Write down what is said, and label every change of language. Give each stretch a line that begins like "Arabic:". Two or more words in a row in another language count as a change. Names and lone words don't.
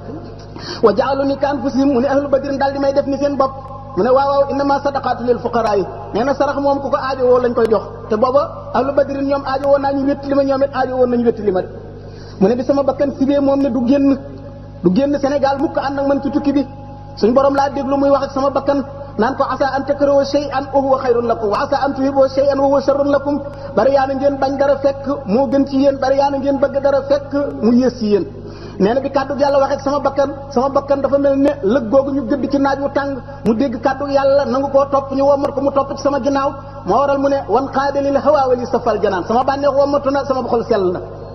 Arabic: وجعلوني كأنفسهم
Wolof: mu ne
Arabic: أهل بدر
Wolof: daal di may def ni seen bopp mu ne waaw
Arabic: إنما الصدقات للفقراء
Wolof: yi nee na sarax moom ku ko aajo woo lañ koy jox te booba
Arabic: أهل بدر
Wolof: ñoom aajo woon naa ñu wéttali ma ñoom it aajo woon nañu wéttali ma de mu ne bi sama bakkan sibee moom ne du génn Sénégal mukk ànd ak man ci tukki bi suñ borom laa déglu muy wax ak sama bakkan naan ko
Arabic: عسى أن تكرهوا شيئا وهو خير لكم وعسى أن تحبوا شيئا وهو شر لكم
Wolof: bari yaa na ngeen bañ dara fekk moo gën ci yéen bari yaa na ngeen bëgg dara fekk mu yées ci yéen nee na bi kàddu yàlla wax ak sama bakkan dafa mel ne lëg googu ñu gëdd ci naaj wu tàng mu dégg kàddu yàlla nangu koo topp ñu wommat ko mu topp ci sama ginnaaw moo waral mu ne
Arabic: وانقاد للهوى ولي صفا الجنان
Wolof: sama bànneex wommatu na sama xol sell na